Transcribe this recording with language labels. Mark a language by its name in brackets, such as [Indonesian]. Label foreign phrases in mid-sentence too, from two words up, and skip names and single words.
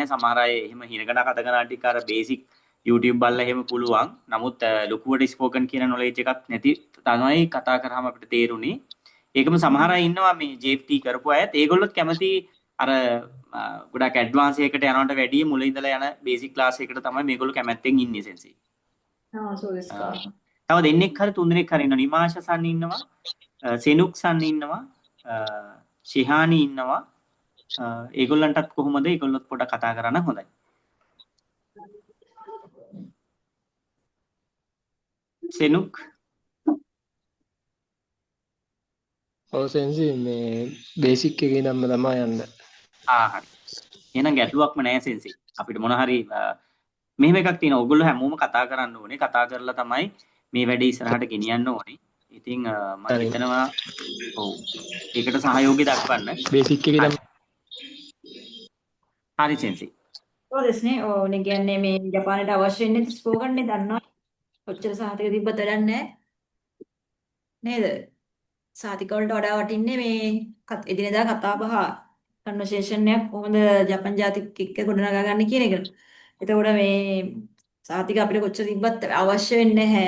[Sinhala] සමහර අය එහෙම හිරගඩ කතා ටික අර බේසික් YouTube බලලා එහෙම පුළුවන්. නමුත් ලොකුවට ස්පෝකන් කියන නොලෙජ් එකක් නැති තමයි කතා කරාම අපිට තේරුනේ. ඒකම සමහර අය ඉන්නවා මේ JFT කරපු අයත්. ඒගොල්ලොත් කැමති අර ගොඩක් ඇඩ්වාන්ස් එකකට යනවට වැඩිය මුල ඉඳලා යන [English] basic class [Sinhala] එකට තමයි මේගොල්ලෝ කැමැත්තෙන් ඉන්නේ සෙන්සි. [Japanese] ああ、そうですか。 [Sinhala] තව දෙන්නෙක් හරි තුන් දෙනෙක් හරි ඉන්නවා. නිමාෂ සන් ඉන්නවා. සෙනුක් සන් ඉන්නවා. ශිහානි ඉන්නවා. ඒගොල්ලන්ටත් කොහොමද? ඒගොල්ලොත් පොඩක් කතා කරා නම් හොඳයි. සෙනුක් ඔව් සෙන්සේ මේ බේසික් එකේ ඉඳන්ම තමයි යන්න. හරි. එහෙනම් ගැටලුවක්ම නැහැ සෙන්සි. අපිට මොන හරි මෙහෙම එකක් තියෙනවා. ඔයගොල්ලෝ හැමෝම කතා කරන්න ඕනේ. කතා කරලා තමයි මේ වැඩේ ඉස්සරහට ගෙනියන්න ඕනේ. ඉතින් මම හරි හිතනවා ඔව්. ඒකට සහයෝගය දක්වන්න. බේසික් එකේ හරි. තමයි හරි සෙන්සි. [Japanese] そうですね。 [Sinhala] ඕනේ කියන්නේ මේ ජපානයට අවශ්‍ය වෙන්නේ ස්පෝකන් නේ දන්නවා. කොච්චර සහතික තිබ්බත් වැඩක් නැහැ. නේද? සහතික වලට වඩා වටින්නේ මේ එදිනෙදා කතා බහ කන්වර්සේෂන් එකක් කොහොමද ජපන් ජාතික එක්ක ගොඩනගා ගන්න කියන එක. එතකොට මේ සහතික අපිට කොච්චර තිබ්බත් අවශ්‍ය වෙන්නේ නැහැ.